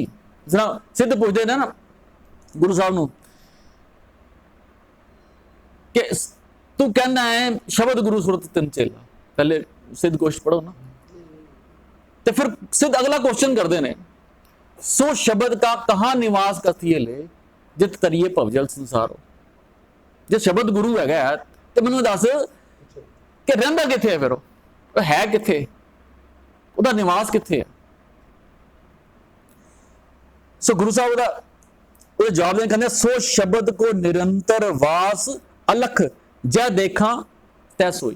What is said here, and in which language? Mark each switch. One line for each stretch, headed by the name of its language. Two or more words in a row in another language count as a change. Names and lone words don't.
Punjabi: ਜਿਹੜਾ ਸਿੱਧ ਪੁੱਛਦੇ ਨੇ ਨਾ ਗੁਰੂ ਸਾਹਿਬ ਨੂੰ ਕਿ ਤੂੰ ਕਹਿੰਦਾ ਹੈ ਸ਼ਬਦ ਗੁਰੂ ਸੁਰਤ ਤਿੰਨ ਚੇਲਾ, ਪਹਿਲੇ ਸਿੱਧ ਗੋਸ਼ਟ ਪੜੋ ਨਾ, ਤੇ ਫਿਰ ਸਿੱਧ ਅਗਲਾ ਕੁਐਸਚਨ ਕਰਦੇ ਨੇ, ਸੋ ਸ਼ਬਦ ਕਾ ਕਹਾਂ ਨਿਵਾਸ ਕਥੀਐ ਲੇ ਜਿਤੁ ਤਰੀਐ ਭਵਜਲੁ ਸੰਸਾਰੋ। ਜੇ ਸ਼ਬਦ ਗੁਰੂ ਹੈਗਾ ਤੇ ਮੈਨੂੰ ਦੱਸ ਕਿ ਰਹਿੰਦਾ ਕਿੱਥੇ ਹੈ, ਫਿਰ ਉਹ ਹੈ ਕਿੱਥੇ, ਉਹਦਾ ਨਿਵਾਸ ਕਿੱਥੇ ਹੈ। ਸੋ ਗੁਰੂ ਸਾਹਿਬ ਦਾ ਉਹ ਜਵਾਬ ਦੇ ਕਹਿੰਦੇ, ਸੋ ਸ਼ਬਦ ਕੋ ਨਿਰੰਤਰ ਵਾਸ ਅਲਖ ਜੈ ਦੇਖਾਂ ਤੈ ਸੋਈ।